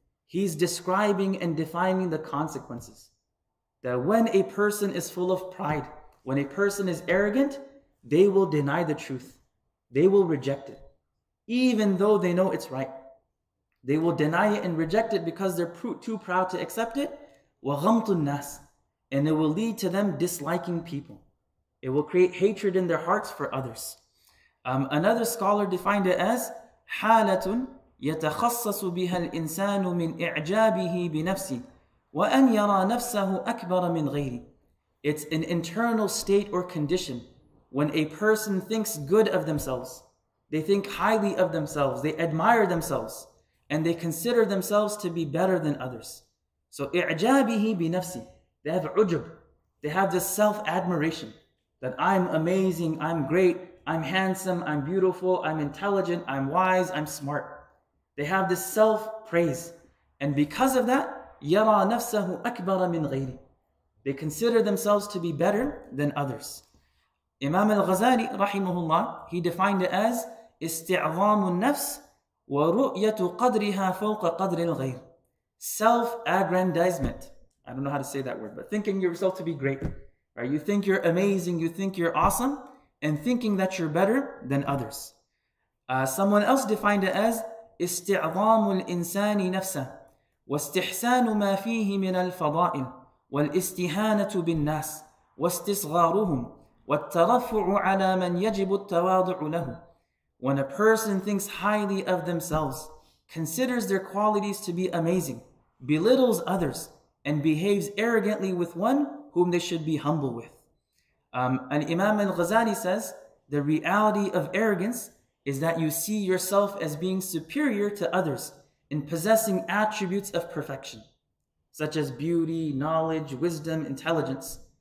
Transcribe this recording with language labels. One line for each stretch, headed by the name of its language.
English: He's describing and defining the consequences. That when a person is full of pride, when a person is arrogant, they will deny the truth. They will reject it, even though they know it's right. They will deny it and reject it because they're too proud to accept it.
Arabic: وَغَمْتُ النَّاسِ,
English: and it will lead to them disliking people. It will create hatred in their hearts for others. Another scholar defined it as
Arabic: حالة يتخصص بها الإنسان من إعجابه بنفسه وأن يرى نفسه أكبر من غيره.
English: It's an internal state or condition when a person thinks good of themselves. They think highly of themselves. They admire themselves. And they consider themselves to be better than others. So
Arabic: إعجابه بنفسه.
English: They have ujub. They have this self-admiration. That I'm amazing, I'm great, I'm handsome, I'm beautiful, I'm intelligent, I'm wise, I'm smart. They have this self-praise. And because of that,
Arabic: يَرَى نَفْسَهُ أَكْبَرَ مِنْ غَيْرِ.
English: They consider themselves to be better than others. Imam al-Ghazali, rahimahullah, he defined it as
Arabic: استعظام النفس ورؤية قدرها فوق قدر الغير.
English: Self-aggrandizement. I don't know how to say that word, but thinking yourself to be great. Right? You think you're amazing, you think you're awesome, and thinking that you're better than others. Someone else defined it as
Arabic: استعظام الإنسان نفسه واستحسان ما فيه من الفضائل والاستهانة بالناس واستصغارهم والترفع على من يجب التواضع له.
English: When a person thinks highly of themselves, considers their qualities to be amazing, belittles others, and behaves arrogantly with one whom they should be humble with. And Imam al-Ghazali says, the reality of arrogance is that you see yourself as being superior to others in possessing attributes of perfection, such as beauty, knowledge, wisdom, intelligence.